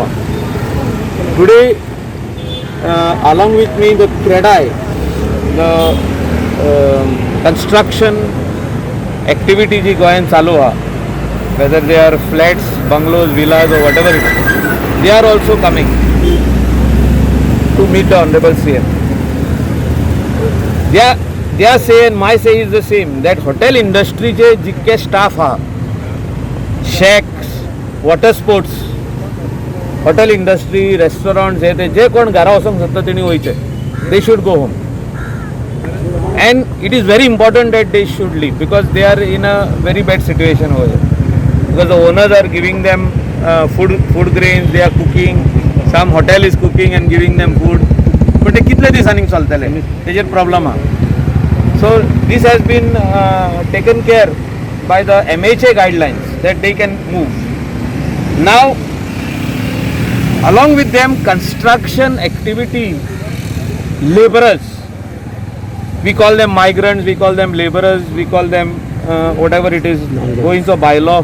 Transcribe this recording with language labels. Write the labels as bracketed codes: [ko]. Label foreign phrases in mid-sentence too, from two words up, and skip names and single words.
[en] Today, along with me, the CREDAI, the construction activity [kok] ji goyan चालू ha, [en] whether they are flats, bungalows, villas or whatever it is, they are also coming to meet the Honorable CM. Their say and my say is the same, that hotel industry [kok] जे जितके staff हा, [en] shacks, water sports, hotel industry, restaurants [kok] हे ते जे कोण घरा वचोंक सोदता तेणी वयचे, [en] they should go home. And it is very important that they should leave because they are in a very bad situation over there. Because the owners are giving them food grains, they are cooking, some hotel is cooking and giving them food. [kok] But ते कितले दिसांनी चलतले, तेजेर problem हा. [en] So this has been taken care by the MHA guidelines that they can move. Now, along with them, construction activity laborers, we call them migrants, we call them laborers, we call them whatever it is, going to bylaw.